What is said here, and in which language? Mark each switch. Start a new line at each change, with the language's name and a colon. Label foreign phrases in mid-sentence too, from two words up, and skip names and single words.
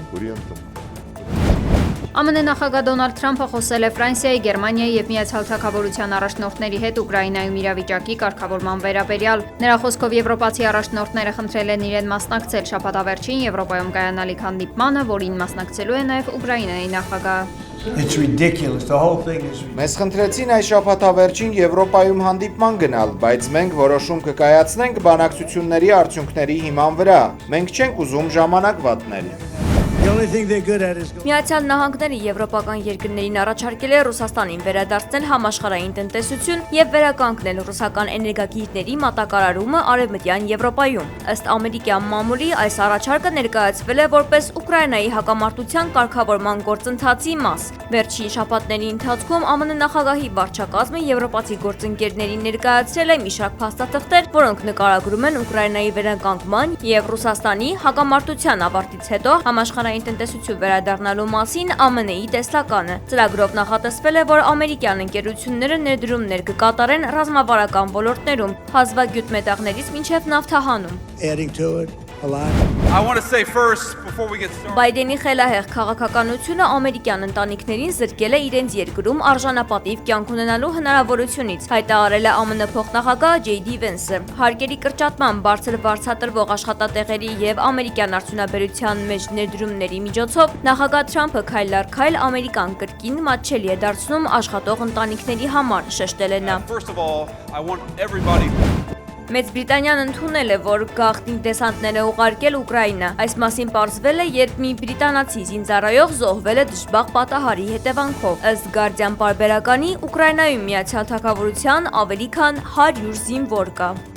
Armenian: ԱՄՆ նախագահ Դոնալդ Թրամփը խոսել է Ֆրանսիայի, Գերմանիայի եւ Միացյալ Թագավորության առաջնորդների հետ Ուկրաինայում իրավիճակի կարգավորման վերաբերյալ։ Նրա խոսքով եվրոպացի առաջնորդները խնդրել են իրեն մասնակցել շաբաթավերջին Եվրոպայում կայանալիք հանդիպմանը, որին մասնակցելու է նաեւ Ուկրաինայի նախագահը։
English: It's ridiculous. The whole thing is ridiculous.
Armenian: Մեզ խնդրեցին այս շաբաթավերջին Եվրոպայում հանդիպման գնալ, բայց մենք որոշում կկայացնենք բանակցությունների արդյունքների հիման վրա։ Մենք չենք ուզում ժամանակ վատնել։
English: The only thing they're good at is
Armenian: Միացյալ Նահանգները եվրոպական երկրներին առաջարկել է Ռուսաստանին վերադարձնել համաշխարհային տնտեսություն եւ վերականգնել ռուսական էներգակիրների մատակարարումը Արևմտյան Եվրոպայում։ Ըստ ամերիկյան մամուլի, այս առաջարկը ներկայացվել է որպես Ուկրաինայի հակամարտության կարգավորման գործընթացի մաս։ Վերջին շաբաթների ընթացքում ԱՄՆ նախագահի վարչակազմը եվրոպացի գործընկերներին ներկայացրել է մի շարք փաստաթղթեր, որոնք նկարագրում են Ուկրաինայի վերականգնման եւ Ռուսաստանի հակամարտության ավարտից հետո համաշխարհային տնտեսություն վերադառնալու մասին ԱՄՆ-ի տեսլականը։ Ծրագրով նախատեսվել է, որ ամերիկյան ընկերությունները ներդրումներ կկատարեն ռազմավարական ոլորտներում, հազվագյուտ մետաղներից մինչև նավթահանում։
English: adding to it a lot. I want to say first, before we get started,
Armenian: Բայդենի խելահեղ քաղաքականությունը ամերիկյան ընտանիքներին զրկել է իրենց երկրում արժանապատիվ կյանք ունենալու հնարավորությունից, հայտարարել է ԱՄՆ փոխնախագահ Ջեյ Վենսը։ Հարկերի կրճատման, բարձր վարձատրվող աշխատատեղերի եւ ամերիկյան արդյունաբերության մեջ ներդրումների միջոցով նախագահ Թրամփը քայլ առ քայլ ամերիկան կրկին մատչելի է դարձնում աշխատող ընտանիքների համար, շեշտել է նա։
English: first of all, I want everybody.
Armenian: Մեծ Բրիտանիան ընդունել է, որ գաղտնի դեսանտներ է ուղարկել Ուկրաինա։ Այս մասին պարզվել է, երբ մի բրիտանացի զինծառայող զոհվել է դժբախտ պատահարի հետևանքով։ Ըստ Guardian պարբերականի, Ուկրաինայում Միացյալ Թագավորության ավելի քան 100 զինվոր կա։